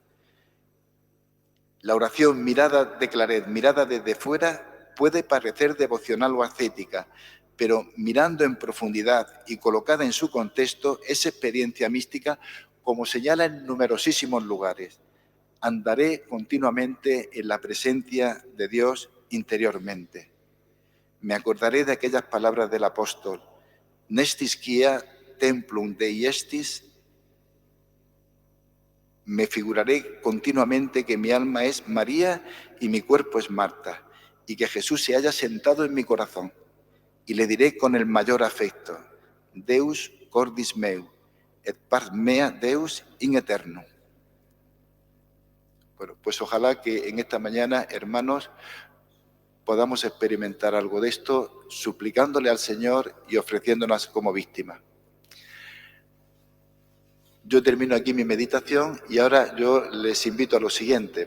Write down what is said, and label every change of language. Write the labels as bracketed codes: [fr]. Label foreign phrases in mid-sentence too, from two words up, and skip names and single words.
[es] La oración mirada de Claret, mirada desde fuera, puede parecer devocional o ascética, pero mirando en profundidad y colocada en su contexto, es experiencia mística, como señala en numerosísimos lugares. Andaré continuamente en la presencia de Dios interiormente. Me acordaré de aquellas palabras del apóstol, [la] Nestis quia templum Dei estis. [es] Me figuraré continuamente que mi alma es María y mi cuerpo es Marta, y que Jesús se haya sentado en mi corazón. Y le diré con el mayor afecto, [la] Deus cordis meu, et pars mea Deus in eternum. [es] Bueno, pues ojalá que en esta mañana, hermanos, podamos experimentar algo de esto, suplicándole al Señor y ofreciéndonos como víctima. Yo termino aquí mi meditación y ahora yo les invito a lo siguiente.